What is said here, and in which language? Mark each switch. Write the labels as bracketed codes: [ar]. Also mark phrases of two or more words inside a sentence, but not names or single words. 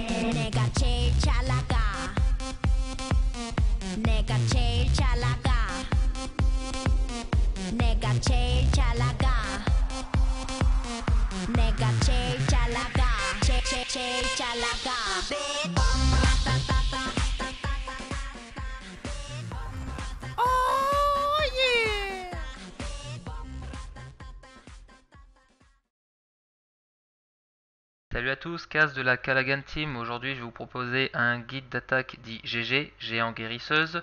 [ko] 내가 제일 잘 나가 내가 제일 잘 나가 내가 제일 잘 나가 내가 제일 잘 나가 제일 잘 나가 [fr] Salut à tous, Kaz de la Callaghan Team. Aujourd'hui, je vais vous proposer un guide d'attaque dit GG, géant guérisseuse.